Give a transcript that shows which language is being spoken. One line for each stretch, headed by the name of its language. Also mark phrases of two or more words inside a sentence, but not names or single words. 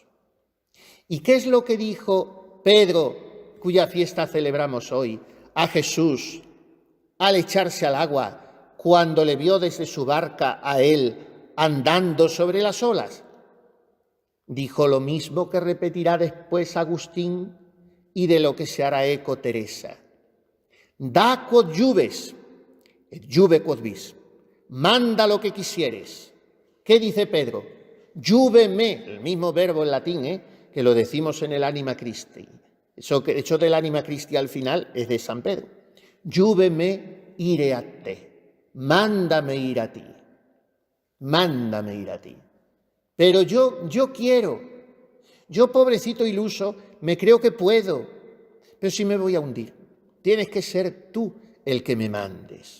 Spanish: ¿Y qué es lo que dijo Pedro, cuya fiesta celebramos hoy, a Jesús al echarse al agua cuando le vio desde su barca a él andando sobre las olas? Dijo lo mismo que repetirá después Agustín y de lo que se hará eco Teresa.
Latin: Da quod iubes, et iube quod vis.
Spanish: Manda lo que quisieres. ¿Qué dice Pedro?
Latin: Iube me,
Spanish: el mismo verbo en latín, que lo decimos en el Anima Christi. Eso que hecho del Anima Christi al final es de San Pedro.
Latin: Iube me ire a te.
Spanish: Mándame ir a ti. Mándame ir a ti. Pero yo quiero. Yo, pobrecito iluso, me creo que puedo. Pero si me voy a hundir, tienes que ser tú el que me mandes.